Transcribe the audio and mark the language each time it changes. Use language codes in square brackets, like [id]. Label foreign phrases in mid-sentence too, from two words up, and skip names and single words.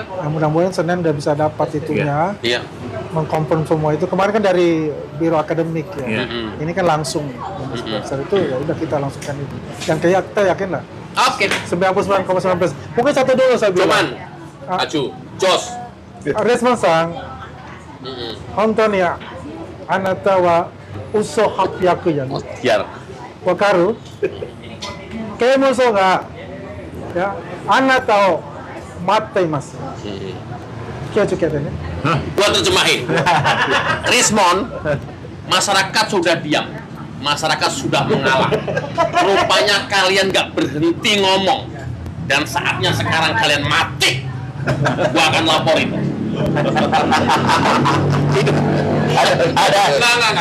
[id] yang mudah-mudahan Senin udah bisa dapat itunya, Iya. mengkonfirm semua itu. Kemarin kan dari biro akademik ya, Iya. ini kan langsung profesor itu ya udah kita langsungkan itu. Yang kayak kita yakin lah, Oke. 99,9%. Mungkin satu dulu saya Cuman bilang. Aju, Jos. Resman sang, honton ya, anata wa uso hapyaku ya, Biar. wakaru, kemoso ga, ya, anata o mattaimasu. Kyo-kyo ne. Gua terjemahin. Rismon, masyarakat sudah diam. Masyarakat sudah mengalah. Rupanya kalian nggak berhenti ngomong. Dan saatnya sekarang kalian mati. Gua akan laporin. Enggak.